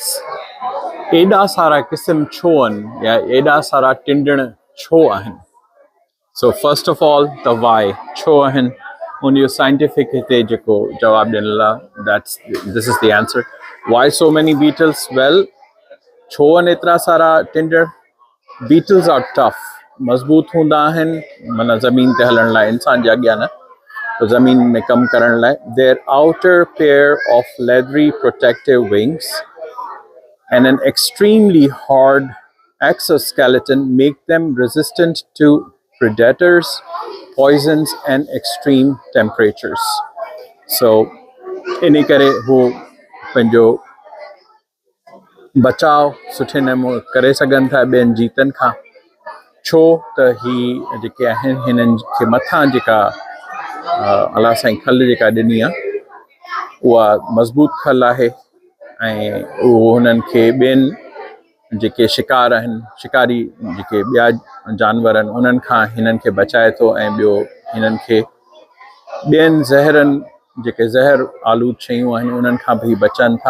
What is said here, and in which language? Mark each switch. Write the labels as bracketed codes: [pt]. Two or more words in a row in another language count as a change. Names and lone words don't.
[sd] एॾा सारा किस्म छो आहिनि या एॾा सारा टिंडड़ छो आहिनि? [en] So first of all, the why [sd] छो आहिनि उन जो साइंटिफिक हिते जेको जवाबु ॾिनल आहे [en] this is the answer. Why so many beetles? Well, [sd] छो आहिनि एतिरा सारा टिंडड़? [en] Beetles are tough, [sd] मज़बूत हूंदा आहिनि माना ज़मीन ते हलण लाइ इंसान जे अॻियां न ज़मीन में कमु करण लाइ. [en] Their outer pair of leathery protective wings and an extremely hard exoskeleton make them resistant to predators, poisons and extreme temperatures. [sd] So इन करे हू पंहिंजो बचाव सुठे नमूने करे सघनि था ॿियनि जीतनि खां. छो त ही जेके आहिनि हिननि खे मथां जेका अलाह साईं खल जेका ॾिनी आहे उहा मज़बूत खल आहे ऐं उहो हुननि खे ॿियनि जेके शिकार आहिनि शिकारी जेके ॿिया जानवर आहिनि उन्हनि खां हिननि खे बचाए थो ऐं ॿियो हिननि खे ॿियनि ज़हरनि जेके ज़हर आलूद शयूं आहिनि उन्हनि खां बि बचनि था.